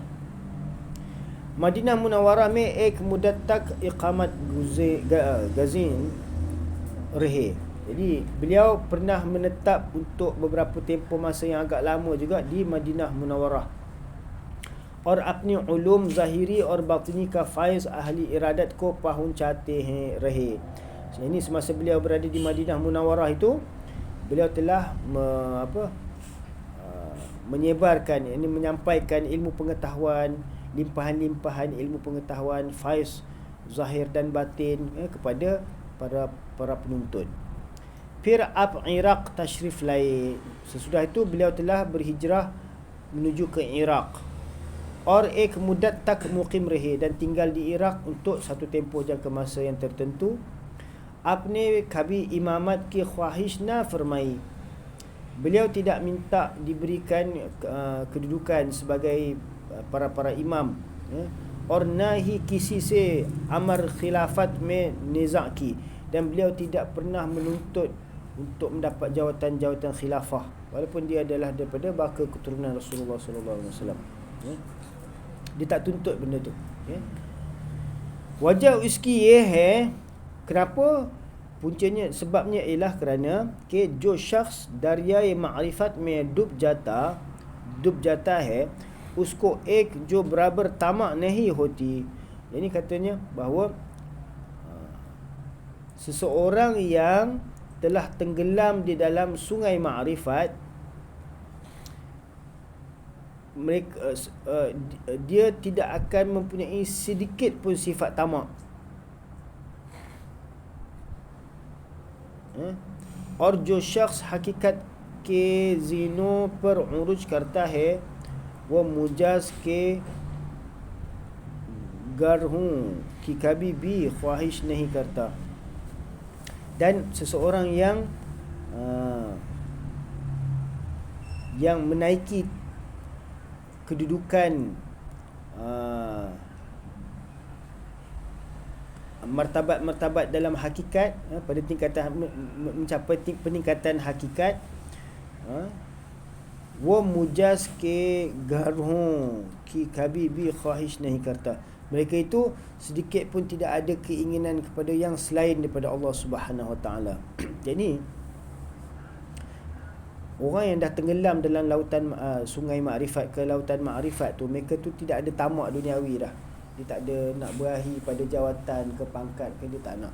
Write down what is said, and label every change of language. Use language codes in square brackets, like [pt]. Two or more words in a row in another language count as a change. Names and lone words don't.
[hi] मदीना मुनव्वरा में एक मुद्दत तक इकामत गज़ीन रहे, [ms] jadi beliau pernah menetap untuk beberapa tempoh masa yang agak lama juga di Madinah Munawwarah. [hi] और अपनी उलूम ज़ाहिरी और बातिनी का फ़ाइज़ अहले इरादत को पहुंचाते हैं रहे. [ms] Ini semasa beliau berada di Madinah Munawwarah itu, beliau telah menyebarkan, ini menyampaikan ilmu pengetahuan, limpahan-limpahan ilmu pengetahuan faiz zahir dan batin, kepada para penuntut. [hi] फिर अब इराक तशरीफ़ लाईं, [ms] sesudah itu beliau telah berhijrah menuju ke Iraq. [hi] और एक मुद्दत तक मुकीम रहे, [ms] dan tinggal di Iraq untuk satu tempoh jangka masa yang tertentu. [hi] आपने कभी इमामत की ख्वाहिश ना फरमाई, [ms] beliau tidak minta diberikan kedudukan sebagai para imam, ya. [hi] और ना ही किसी से अमर खिलाफत में निज़ा की, [ms] dan beliau tidak pernah menuntut untuk mendapat jawatan khilafah, walaupun dia adalah daripada baka keturunan Rasulullah [ar] صلى الله عليه وسلم, [ms] ya. Dia tak tuntut benda tu, ya. [hi] वजह उसकी ये है, [ms] kenapa? Puncanya, sebabnya ialah kerana [hi] कि जो शख्स दरियाए मारिफत में डूब जाता है उसको एक जो बराबर तामा नहीं होती. [ms] Ini katanya bahawa seseorang yang telah tenggelam di dalam sungai makrifat, mereka dia tidak akan mempunyai sedikit pun sifat tamak. [hi] और जो शख्स हकीकत के ज़ीनों पर उरूज करता है वो मुजाज के गरहों की कभी भी ख्वाहिश नहीं करता. [ms] Dan seseorang yang menaiki kedudukan martabat dalam hakikat, pada tingkatan mencapai peningkatan hakikat, [hi] वो मुजाज के गरहों की कभी भी ख्वाहिश नहीं करता, [ms] Mereka itu sedikit pun tidak ada keinginan kepada yang selain daripada Allah [ar] سبحانه وتعالى. [ms] Jadi orang yang dah tenggelam dalam lautan sungai makrifat ke lautan makrifat tu, mereka tu tidak ada tamak duniawi dah. Dia tak ada nak berahi pada jawatan ke pangkat ke, dia tak nak.